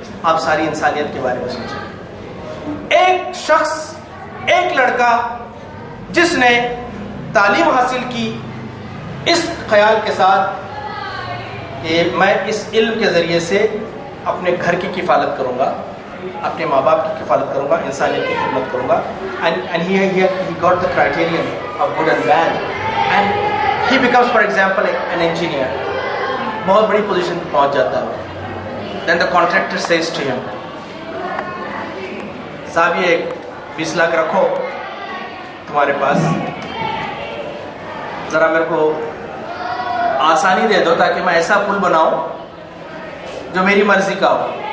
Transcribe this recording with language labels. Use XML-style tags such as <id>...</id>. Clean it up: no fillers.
<ur>آپ ساری انسانیت کے بارے میں سوچیں. ایک شخص, ایک لڑکا جس نے تعلیم حاصل کی اس خیال کے ساتھ کہ میں اس علم کے ذریعے سے اپنے گھر کی کفالت کروں گا, اپنے ماں باپ کی کفالت کروں گا, انسانیت کی خدمت کروں گا.</ur> <en>And he got the criterion of good and bad, and he becomes, for example, an engineer.</en> <ur>بہت بڑی پوزیشن پہ پہنچ جاتا ہے.</ur> <en>Then the contractor says to him,</en> <ur>صاحب یہ 20 لاکھ رکھو تمہارے پاس, ذرا میرے کو آسانی دے دو تاکہ میں ایسا پل بناؤں جو میری مرضی کا ہو.</ur>